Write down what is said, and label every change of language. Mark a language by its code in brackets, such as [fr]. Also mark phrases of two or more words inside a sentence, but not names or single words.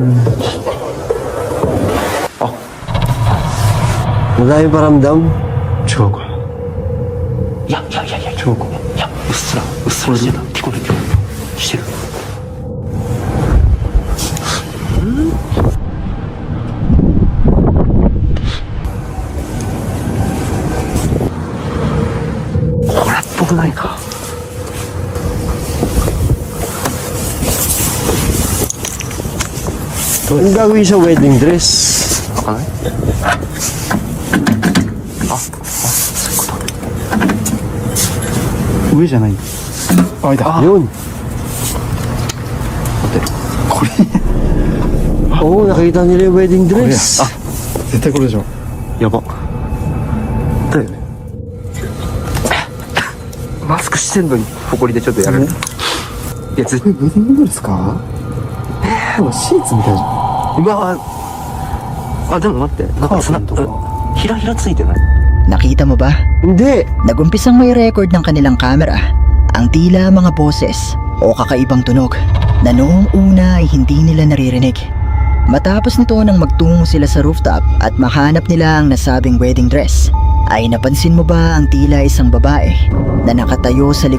[tl] Dahil paramdam. [ja] 違うか。いや、いやいやいや、違うか。いや、うっすらしてた。聞こえる聞こえる。してる。これっぽくないか。 [tl] Ang gagawin sa [en] wedding dress. [ja] 開かない？上じゃないんだ。あ、いた。 [tl] Yun. Oo, nakita nila yung [en] wedding dress. [ja] 絶対これでしょ。やば。だよね。マスクしてんのに、埃でちょっとやられる。いや、絶対、ウェディングドレスか？シーツみたいじゃん。うわあ、でも待って、なんかカーテンとかひらひらついてない？ [tl] Nakita mo ba? Hindi. Nagumpisang may record ng kanilang camera ang tila mga boses o kakaibang tunog na noong una ay hindi nila naririnig. Matapos nito nang magtungo sila sa rooftop at mahanap nila ang nasabing [en] wedding dress, [tl] Ay napansin mo ba ang tila isang babae na nakatayo sa